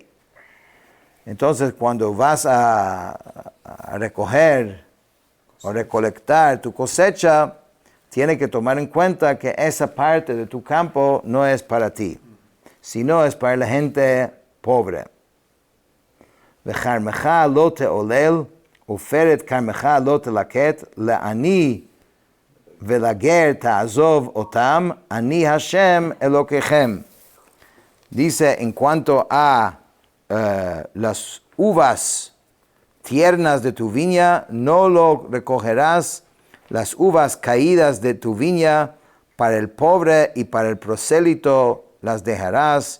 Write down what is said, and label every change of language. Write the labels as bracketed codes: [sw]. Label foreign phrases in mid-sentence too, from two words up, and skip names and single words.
[es] Entonces, cuando vas a recoger o recolectar tu cosecha, tienes que tomar en cuenta que esa parte de tu campo no es para ti, sino es para la gente pobre. [he] וכרמך לא תעולל ופרט כרמך לא תלקט לעני ולגר תעזב אתם אני השם אלקיכם. [es] Dice, en cuanto a las uvas tiernas de tu viña, no lo recogerás, las uvas caídas de tu viña, para el pobre y para el prosélito las dejarás.